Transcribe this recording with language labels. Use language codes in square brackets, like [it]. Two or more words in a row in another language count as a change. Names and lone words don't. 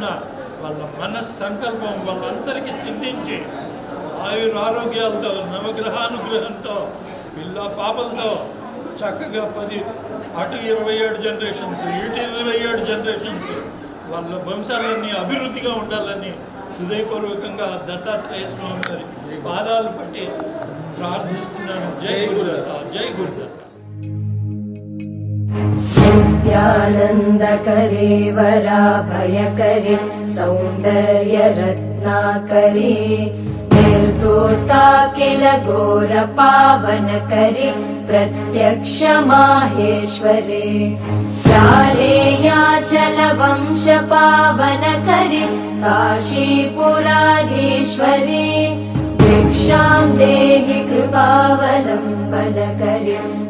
[te] వాళ్ళ మనస్సంకల్పం వాళ్ళందరికీ సిద్ధించి ఆయురారోగ్యాలతో నవగ్రహానుగ్రహంతో పిల్ల పాపలతో చక్కగా 10 అటు 27 జనరేషన్స్ ఇటు 27 జనరేషన్స్ వాళ్ళ వంశాలన్నీ అభివృద్ధిగా ఉండాలని హృదయపూర్వకంగా దత్తాత్రేయ స్వామి గారి పాదాలు పట్టి ప్రార్థిస్తున్నాను. [sa] జై గురుదత్త, జై గురుదత్త. नित्यानन्दकरे वराभयकरे सौन्दर्यरत्नाकरे निर्दोता किल घोरपावनकरे प्रत्यक्षमाहेश्वरे प्रालेयाचलवंशपावनकरे काशीपुराधीश्वरे भिक्षां देहि कृपावलम्बनकरे